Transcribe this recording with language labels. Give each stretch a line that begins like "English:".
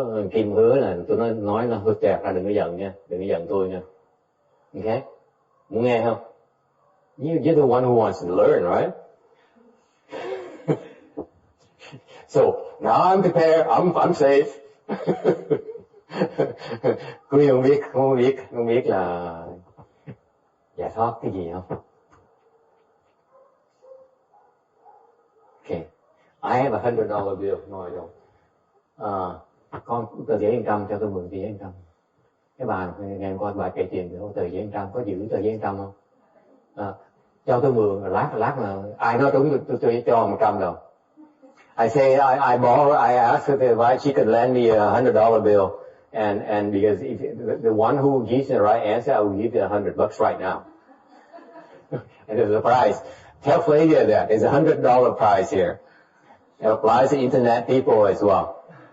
Vietnamese: Kim hứa là tôi nói nó hơi trẹt ra, đừng có giận nha, đừng có giận tôi nha. Okay? Muốn nghe không?
English: You're the one who wants to learn, right? So now I'm prepared, I'm safe.
Vietnamese: Quý không biết là giải thoát cái gì không?
English: Okay. I have $100 bill. No, I don't.
Vietnamese: Con tờ giấy 100 cho tôi mượn tờ giấy 100. Cái bà ngày hôm qua bà kể tiền thì tờ giấy 100 có giữ tờ giấy 100 không? Cho tôi mượn, lát là ai nói đúng tôi cho 100 đồng.
English: I say I ask her if she could lend me a $100 bill. And because if the one who gives the right answer, I will give you $100 right now. And there's a prize. Tell Flavia that there's $100 prize here. It applies to internet people as well.